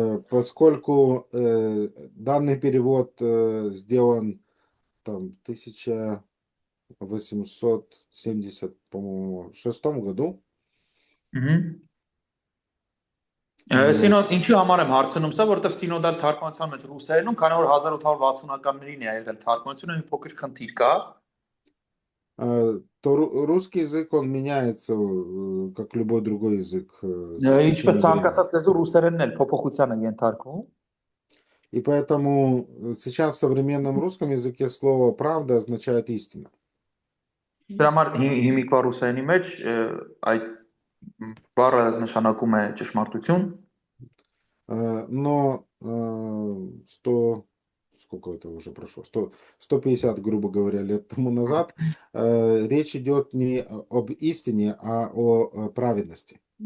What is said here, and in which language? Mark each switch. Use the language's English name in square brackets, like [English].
[Russian] Поскольку данный перевод сделан там, в 1876 году. [Armenian] Ինչի համար եմ հարցնում սա, որովհետև սինոդալ թարգմանության մեջ ռուսերենում, քանի որ 1860-ականներին է եղել թարգմանությունը, մի փոքր խնդիր կա։ [Russian] То русский язык, он меняется, как любой другой язык, с [Armenian] Ինչպես [Russian] течением времени. [Armenian] ցանկացած լեզու ռուսերենն էլ փոփոխության է ենթարկվում։ [Russian] И поэтому сейчас в современном русском языке слово «правда» означает «истина». [Armenian] Դրա համար հիմիկվա ռուսերենի մեջ այդ բառը նշանակում է ճշմարտություն։ [Russian] Но 100, сколько это уже прошло, 150, грубо говоря, лет тому назад, речь идет не об истине, а о праведности.